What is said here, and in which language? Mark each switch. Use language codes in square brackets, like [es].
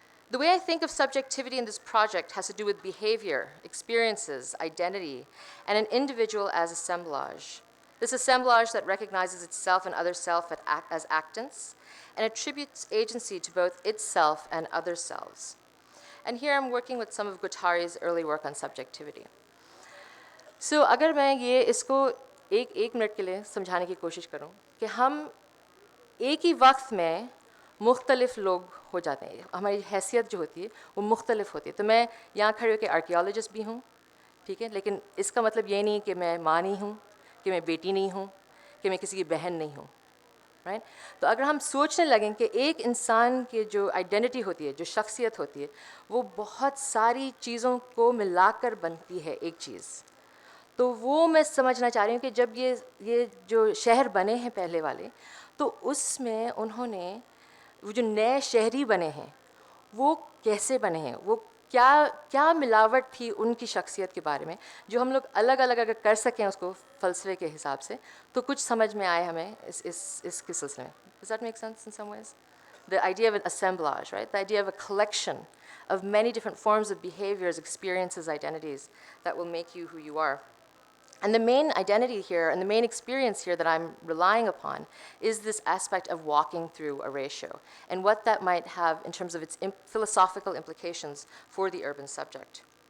[en] The way I think of subjectivity in this project has to do with behavior, experiences, identity, and an individual as assemblage. This assemblage that recognizes itself and other self as actants and attributes agency to both itself and other selves. And here I'm working with some of Guattari's early work on subjectivity. [hi] So अगर मैं ये इसको एक minute के लिए समझाने की कोशिश करूं कि हम एक ही वक्त में मुख्तलिफ लोग हो जाते हैं, हमारी हैसियत जो होती है वो मुख्तलिफ होती है. तो मैं यहाँ खड़े होकर आर्कियोलॉजिस्ट भी हूँ, ठीक है, लेकिन इसका मतलब ये नहीं कि मैं माँ नहीं हूँ, कि मैं बेटी नहीं हूँ, कि मैं किसी की बहन नहीं हूँ. राइट? तो अगर हम सोचने लगें कि एक इंसान की जो आइडेंटिटी होती है, जो शख्सियत होती है, वो बहुत सारी चीज़ों को मिलाकर बनती है एक चीज़, तो वो मैं समझना चाह रही हूँ कि जब ये जो शहर बने हैं पहले वाले, तो उसमें उन्होंने वो जो नए शहरी बने हैं वो कैसे बने हैं, वो क्या मिलावट थी उनकी शख्सियत के बारे में, जो हम लोग अलग अलग अगर कर सकें उसको फ़लसफ़े के हिसाब से, तो कुछ समझ में आए हमें इसके सिलसिले में. [en] Does that make sense in some ways? The idea of an assemblage, right? The idea of a collection of many different forms of behaviors, experiences, identities that will make you who you are. And the main identity here and the main experience here that I'm relying upon is this aspect of walking through a ratio and what that might have in terms of its philosophical implications for the urban subject.